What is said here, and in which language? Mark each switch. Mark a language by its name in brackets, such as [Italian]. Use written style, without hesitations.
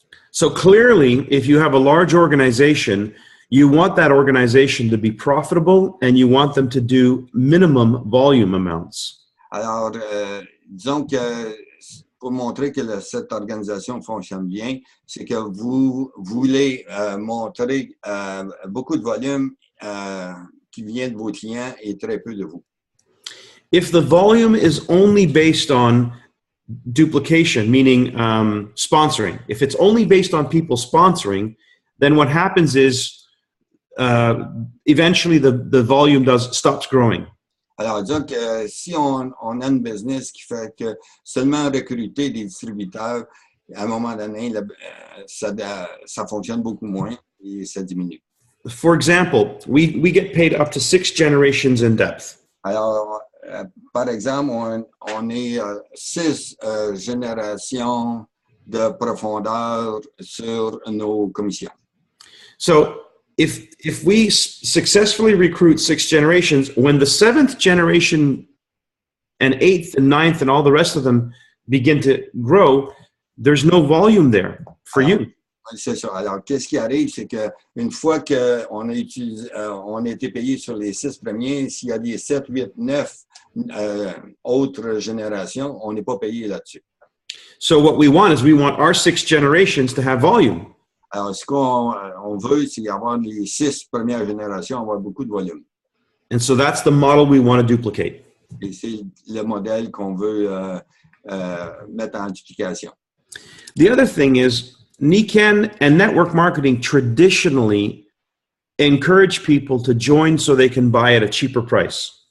[English] So clearly, if you have a large organization, you want that organization to be profitable and you want them to do minimum volume amounts. [French] Alors, disons que pour montrer que cette organisation fonctionne bien, c'est que vous voulez montrer beaucoup de volume qui vient de vos clients et très peu de vous. [English] If the volume is only based on duplication, meaning sponsoring, if it's only based on people sponsoring, then what happens is eventually the volume stops growing. [French] Alors, disons que si on a une business qui fait que seulement recruter des distributeurs, à un moment donné, ça fonctionne beaucoup moins et ça diminue. [English] For example, we get paid up to 6 generations in depth. [French] Alors, par exemple, on est 6 générations de profondeur sur nos commissions. [English] So, if we successfully recruit 6 generations, when the 7th generation and 8th and 9th and all the rest of them begin to grow, there's no volume there for you. [French] C'est ça. Alors, qu'est-ce qui arrive, c'est qu'une fois qu'on a été payé sur les 6 premiers, s'il y a des 7, 8, 9 autres générations, on n'est pas payé là-dessus. [English] So what we want is we want our 6 generations to have volume. [French] Alors, ce qu'on veut, c'est avoir les 6 premières générations, avoir beaucoup de volume. [English] And so that's the model we want to duplicate. [French] Et c'est le modèle qu'on veut mettre en duplication. [English] The other thing is, Nikken and network marketing traditionally encourage people to join so they can buy at a cheaper price.